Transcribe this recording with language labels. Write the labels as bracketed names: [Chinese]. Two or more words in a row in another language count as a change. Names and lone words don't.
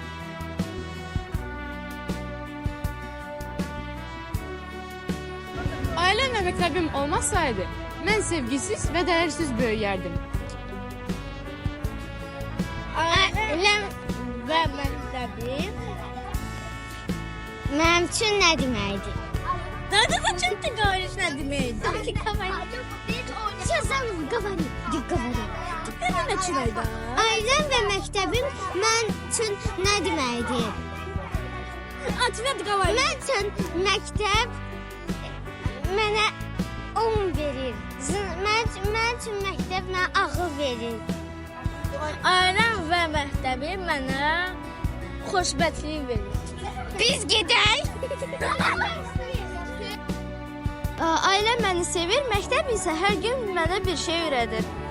[Azerbaijani] Ailəm və məktəbim olmasaydı, mən sevgisiz və dəyərsiz böyüyərdim. Ailəm və məktəbim mənim üçün nə deməkdir? [Russian] Надо зачем ты говоришь на демейте? Ты говори. Сейчас заново говори. Ты говори. Ты начинай da. [Azerbaijani] Ailəm və məktəbim mən üçün nə deməkdir? [Russian] Ответ говори. [Azerbaijani] Mən üçün məktəb mənə 10 verir. Mən üçün məktəb mənə ağıl verir. Ailəm və məktəbim mənə xoşbəxtlik verir. Biz gedək. Ailəm məni sevir, məktəb isə hər gün mənə bir şey öyrədir.